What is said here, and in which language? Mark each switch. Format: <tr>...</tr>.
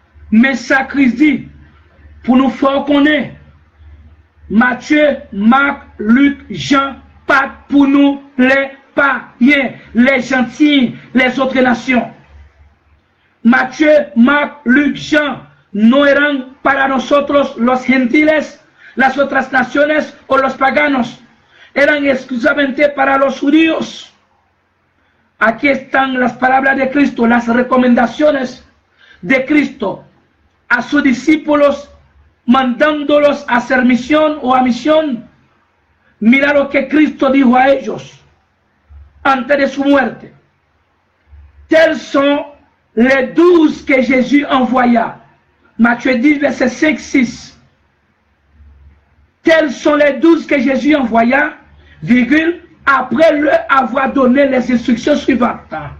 <fr>Mais ça Christ dit, pour nous faire connaître, Matthieu, Marc, Luc, Jean, pas pour nous les païens, les gentils, les autres nations.</fr> <es>Matthieu, Marc, Luc, Jean no eran para nosotros los gentiles, las otras naciones o los paganos. Eran exclusivamente para los judíos. Aquí están las palabras de Cristo, las recomendaciones de Cristo a sus discípulos, mandándolos a hacer misión o a misión. Mira lo que Cristo dijo a ellos antes de su muerte.</es> <fr>Tels sont les 12 que Jésus envoya. Matthieu 10, verset 5-6. Tels sont les 12 que Jésus envoya, virgule, après leur avoir donné les instructions suivantes.</fr>